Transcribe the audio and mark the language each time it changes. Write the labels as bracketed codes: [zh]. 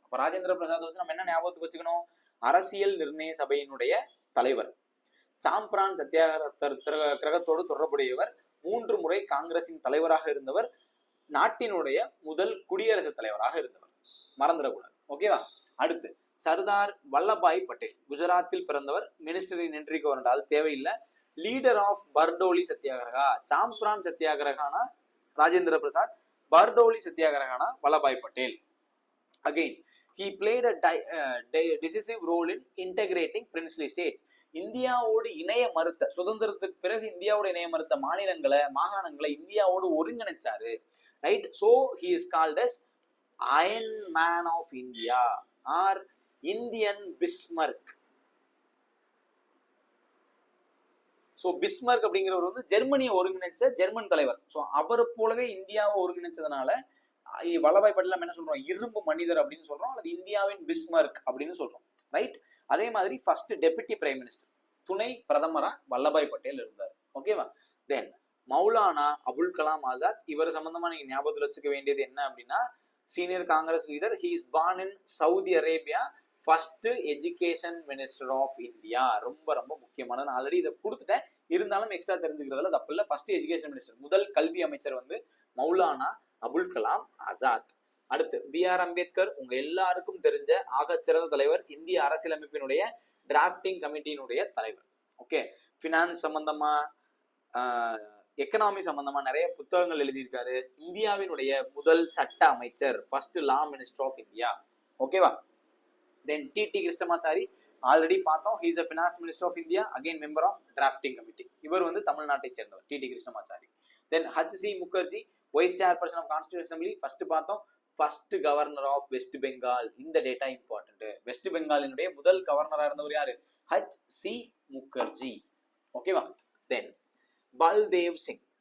[ta] அப்ப ராஜேந்திர பிரசாத் வந்து நம்ம என்ன ஞாபகத்துக்கு வச்சுக்கணும்? அரசியல் நிர்ணய சபையினுடைய தலைவர், சாம்பிரான் சத்தியாகிரகத்தோடு தொடர்புடையவர், 3 முறை காங்கிரசின் தலைவராக இருந்தவர், நாட்டினுடைய முதல் குடியரசுத் தலைவராக இருந்தவர். மறந்துடக்கூடாது. ஓகேவா? அடுத்து சர்தார் வல்லபாய் பட்டேல், குஜராத்தில் பிறந்தவர், [en] minister in interim government, [ta] அது தேவையில்லை. [en] leader of [ta] Bardoloi satyagraha, சாம்பிரான் சத்தியாகிரகானா Rajendra Prasad, Bardoloi சத்தியாகிரகானா Vallabhbhai Patel. [en] Again he played a decisive role in integrating princely states. [ta] இந்தியாவோடு இணைய மறுத்த, சுதந்திரத்துக்கு பிறகு இந்தியாவோடு இணைய மறுத்த மாநிலங்களை, மாகாணங்களை இந்தியாவோடு ஒருங்கிணைச்சாரு. Right? [en] so he is called as Iron Man of India or Indian Bismarck. [ta] So Bismarck அப்படிங்கிறவர் வந்து ஜெர்மனியை ஒருங்கிணைச்ச ஜெர்மன் தலைவர். ஸோ அவரை போலவே இந்தியாவை ஒருங்கிணைச்சதுனால வல்லபாய் பட்டேல் நம்ம என்ன சொல்றோம்? இரும்பு மனிதர் அப்படின்னு சொல்றோம், அல்லது இந்தியாவின் பிஸ்மார்க் அப்படின்னு சொல்றோம். ரைட்? அதே மாதிரி [en] first deputy prime minister, [ta] துணை பிரதமரா வல்லபாய் பட்டேல் இருந்தார். ஓகேவா? தென் மௌலானா அபுல் கலாம் ஆசாத், இவர் சம்பந்தமா நீங்க ஞாபகத்தில் வச்சுக்க வேண்டியது என்ன அப்படின்னா, [en] Senior Congress leader. He is born in Saudi Arabia, first education minister of India. [ta] ரொம்ப ரொம்ப முக்கியமான, நான் ஆல்ரெடி இதை கொடுத்துட்டேன், இருந்தாலும் எக்ஸ்ட்ரா தெரிஞ்சுக்கிறதுல தப்பு இல்லை. [en] first education minister, [ta] முதல் கல்வி அமைச்சர் வந்து மௌலானா அபுல் கலாம் ஆசாத். அடுத்து B.R. அம்பேத்கர், உங்க எல்லாருக்கும் தெரிஞ்ச ஆகச்சிறந்த தலைவர், இந்திய அரசியலமைப்பினுடைய டிராப்டிங் கமிட்டியினுடைய தலைவர். ஓகே, பினான்ஸ் சம்பந்தமா, எக்கனாமி சம்பந்தமா நிறைய புத்தகங்கள் எழுதியிருக்காரு. இந்தியாவினுடைய முதல் சட்ட அமைச்சர், [en] First law minister of India. [ta] ஓகேவா? தென் T.T. [en] Krishnamachari, already பார்த்தோம், he is a finance minister of India, again member of drafting committee. [ta] இவர் வந்து தமிழ்நாட்டை சேர்ந்தவர், T.T. Krishnamachari. Then H.C. [en] Mukherjee, vice chairperson of constitution assembly, first பார்த்தோம். First governor of West Bengal, இந்த data important. [ta] West பெங்காலினுடைய முதல் கவர்னரா இருந்தவர் யாரு? H.C. முகர்ஜி. ஓகேவா? தென் பல்தேவ் சிங்.